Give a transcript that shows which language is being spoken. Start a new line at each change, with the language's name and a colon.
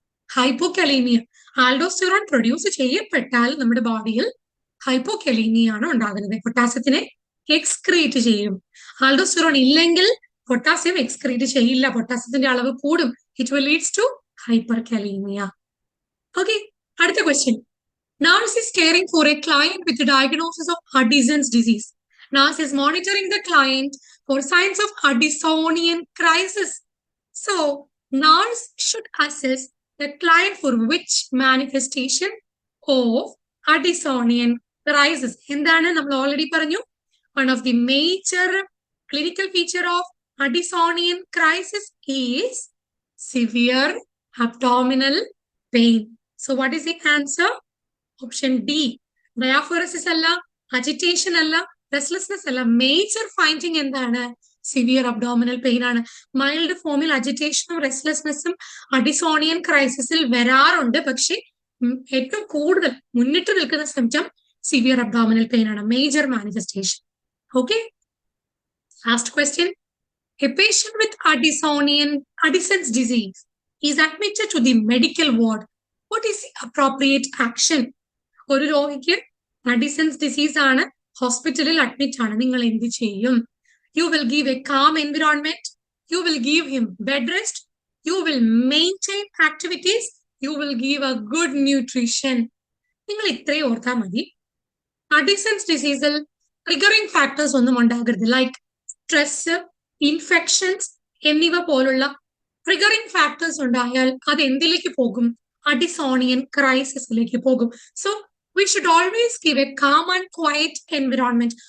Malayalam: ഹൈപ്പോകാലീമിയ, aldosterone produce ചെയ്യപ്പെട്ടാൽ നമ്മുടെ ബോഡിയിൽ ഹൈപ്പോകാലീമിയ ആണ് ഉണ്ടാകുന്നത്. പൊട്ടാസ്യത്തിനെ എക്സ്ക്രീറ്റ് ചെയ്യും. ആൽഡോസ്റ്റിറോൺ ഇല്ലെങ്കിൽ പൊട്ടാസ്യം എക്സ്ക്രീറ്റ് ചെയ്യില്ല, പൊട്ടാസ്യത്തിന്റെ അളവ് കൂടും.
English: It will leads to hyperkalaemia. Okay,
Malayalam: അടുത്ത question.
English: Nurse is caring for a client with a diagnosis of Addison's disease. Nurse is monitoring the client for signs of Addisonian crisis. So, nurse should assess the client for which manifestation of Addisonian crisis.
Malayalam: എന്താണ് നമ്മൾ already പറഞ്ഞു?
English: One of the major clinical feature of Addisonian crisis is severe abdominal pain. So, what is the answer? Option D.
Malayalam: ഡയാഫോറസിസ് അല്ല, agitation അല്ല, restlessness അല്ല. Major finding എന്താണ്? Severe abdominal pain ആണ്. Mild ഫോമിൽ അജിറ്റേഷനും റെസ്റ്റ്ലെസ്നെസ്സും അഡിസോണിയൻ ക്രൈസിസിൽ വരാറുണ്ട്. പക്ഷെ ഏറ്റവും കൂടുതൽ മുന്നിട്ട് നിൽക്കുന്ന സിംറ്റം സിവിയർ അബ്ഡോമിനൽ പെയിൻ ആണ് major manifestation.
English: Okay, last question. A patient with Addison's disease is admitted to the medical ward. What is the appropriate action?
Malayalam: ഒരു രോഗിക്ക് അഡിസൺസ് ഡിസീസ് ആണ്, ഹോസ്പിറ്റലിൽ അഡ്മിറ്റ് ആണ്, നിങ്ങൾ എന്ത് ചെയ്യും?
English: You will give a calm environment. You will give him bed rest. You will maintain activities. You will give a good nutrition.
Malayalam: നിങ്ങൾ ഇത്രയും ഓർത്താൽ മതി. അഡിസൺസ് ഡിസീസിൽ ട്രിഗറിംഗ് ഫാക്ടേഴ്സ് ഒന്നും ഉണ്ടാകരുത്. ലൈക്ക് സ്ട്രെസ്, ഇൻഫെക്ഷൻസ് എന്നിവ പോലുള്ള ട്രിഗറിംഗ് ഫാക്ടേഴ്സ് ഉണ്ടായാൽ അത് എന്തിലേക്ക് പോകും? അഡിസോണിയൻ ക്രൈസിസിലേക്ക് പോകും.
English: So we should always give a calm and quiet environment.